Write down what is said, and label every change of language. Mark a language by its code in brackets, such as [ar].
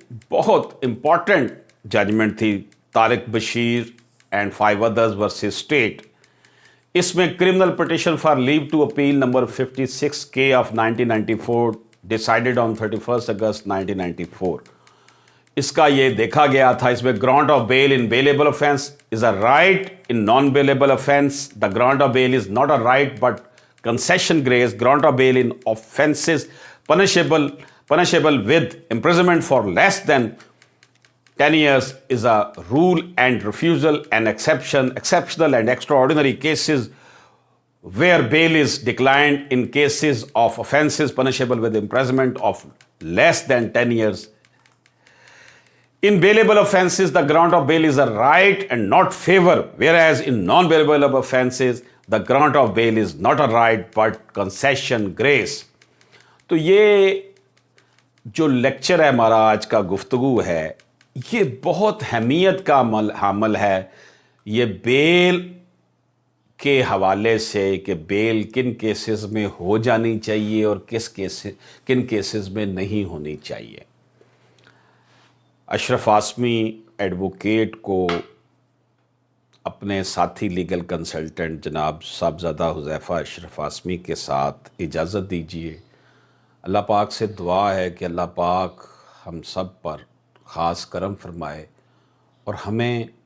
[ur] بہت important judgment تھی، Tariq Bashir and 5 others versus state. اس میں criminal petition for leave to appeal number 56K of 1994 decided آن 31 اگست 1994۔ اس کا یہ دیکھا گیا تھا، اس میں grant of bell in bailable [en] offense is a right in non-bailable offense. The grant of bail is not a right but concession grace. Grant of bail in offenses punishable with imprisonment for less than 10 years is a rule and refusal and exceptional and extraordinary cases where bail is declined in cases of offenses punishable with imprisonment of less than 10 years. In bailable offenses, the grant of bail is a right and not favor, whereas in non-bailable offenses, the grant of bail is not a right but concession grace. [ur] تو یہ جو lecture ہے ہمارا آج کا گفتگو ہے، یہ بہت اہمیت کا حامل ہے۔ یہ بیل کے حوالے سے کہ بیل کن کیسز میں ہو جانی چاہیے اور کن کیسز میں نہیں ہونی چاہیے۔ اشرف عاصمی ایڈوکیٹ کو اپنے ساتھی لیگل کنسلٹنٹ جناب صاحبزادہ حذیفہ اشرف عاصمی کے ساتھ اجازت دیجیے۔ اللہ پاک سے دعا ہے کہ اللہ پاک ہم سب پر خاص کرم فرمائے اور ہمیں